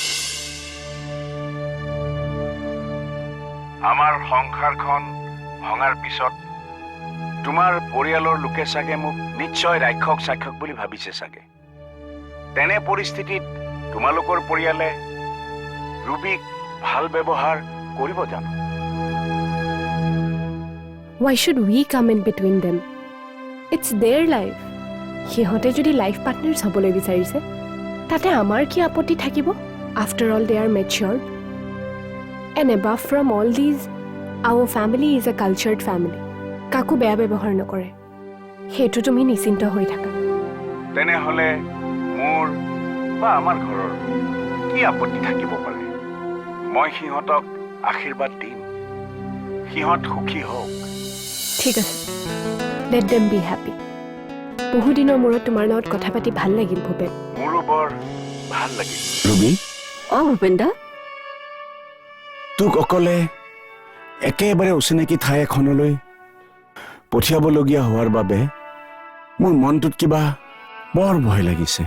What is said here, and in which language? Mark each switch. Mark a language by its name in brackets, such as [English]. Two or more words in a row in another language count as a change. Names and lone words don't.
[Assamese] আমাৰ সংসাৰখন ভঙাৰ পিছত তোমাৰ পৰিয়ালৰ লোকে চাগে মোক নিশ্চয় ৰাক্ষস চাক্ষস বুলি ভাবিছে চাগে। তেনে পৰিস্থিতিত তোমালোকৰ পৰিয়ালে ৰুবিক ভাল ব্যৱহাৰ কৰিব জানো? [English] Why should we come in between them? It's their life. [Assamese] সিহঁতে যদি [English] life partners [Assamese] হ'বলৈ বিচাৰিছে তাতে আমাৰ কি আপত্তি থাকিব? [English] After all, they are matured. And above from all these, our family is a cultured family. [Assamese] কাকো বেয়া ব্যৱহাৰ নকৰে। সেইটো তুমি নিশ্চিন্ত হৈ থাকা। তেনেহ'লে মোৰ বা আমাৰ ঘৰৰ কি আপত্তি থাকিব পাৰে? মই সিহঁতক আশীৰ্বাদ দিম, সিহঁত সুখী হওক। ঠিক আছে, [English] let them be happy. [Assamese] বহুদিনৰ মূৰত তোমাৰ লগত কথা পাতি ভাল লাগিল ভূপেন। মোৰো বৰ ভাল লাগিল। ৰুবি, অঁ ভূপেন দা, তোক অকলে একেবাৰে অচিনাকি ঠাই এখনলৈ পঠিয়াবলগীয়া হোৱাৰ বাবে মোৰ মনটোত কিবা বৰ ভয় লাগিছে।